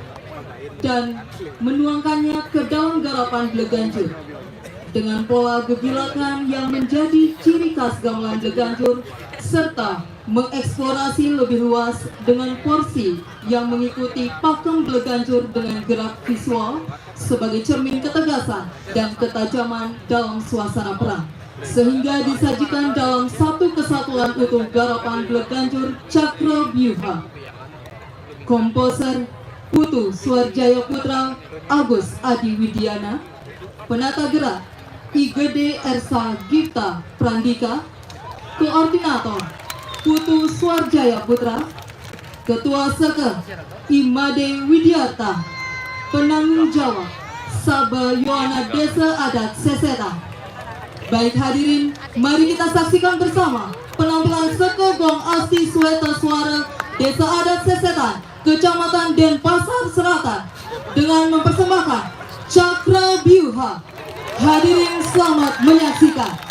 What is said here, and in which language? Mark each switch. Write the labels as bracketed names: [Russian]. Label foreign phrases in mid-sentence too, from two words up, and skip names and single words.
[Indonesian] dan menuangkannya ke dalam garapan Bleganjur dengan pola gebilakan yang menjadi ciri khas gamelan Bleganjur, serta mengeksplorasi lebih luas dengan porsi yang mengikuti pakem Bleganjur dengan gerak visual sebagai cermin ketegasan dan ketajaman dalam suasana perang, sehingga disajikan dalam satu kesatuan utuh garapan Bleganjur Cakra Byuha. Komposer Putu Suarjaya Putra Agus Adi Widiana, penata gerak Igede Ersa Gipta Prandika, koordinator Putu Suarjaya Putra, Ketua Seke Imade Widiarta, penanggung jawab Saba Yohana Desa Adat Sesetan. Baik hadirin, mari kita saksikan bersama penampilan Sekogong Asli Sueta Suara Desa Adat Sesetan, Kecamatan Denpasar Selatan, dengan mempersembahkan Cakra Byuha. Hadirin selamat menyaksikan.